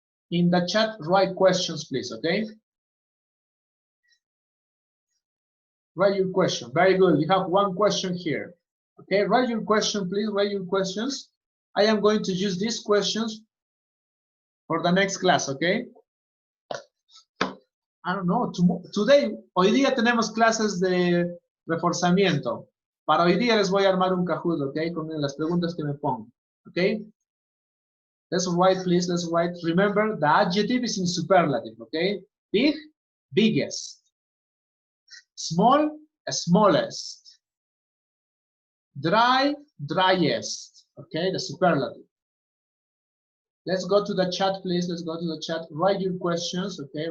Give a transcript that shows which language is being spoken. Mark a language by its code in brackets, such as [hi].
[en] In the chat, write questions, please, okay? Write your question. Very good. You have one question here. Okay, write your question, please. Write your questions. I am going to use these questions for the next class, okay? I don't know. Today, [es] hoy día tenemos clases de reforzamiento. Para hoy día les voy a armar un Kahoot, okay? Con las preguntas que me pongo, okay? [en] Let's write, please. Let's write. Remember, the adjective is in superlative, okay? Big, biggest. Small, smallest. Dry, driest. Okay, the superlative. Let's go to the chat, please. Let's go to the chat. Write your questions, okay?